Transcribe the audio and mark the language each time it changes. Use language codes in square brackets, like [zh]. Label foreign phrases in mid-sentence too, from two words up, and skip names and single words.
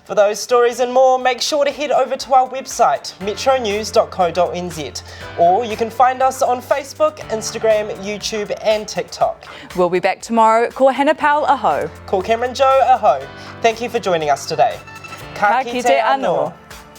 [en] For those stories and more, make sure to head over to our website, metronews.co.nz, or you can find us on Facebook, Instagram, YouTube and TikTok. We'll be back tomorrow. [mi] Ko Hannah Powell aho. Ko Cameron Joe aho. [en] Thank you for joining us today. [mi] Ka kite anō.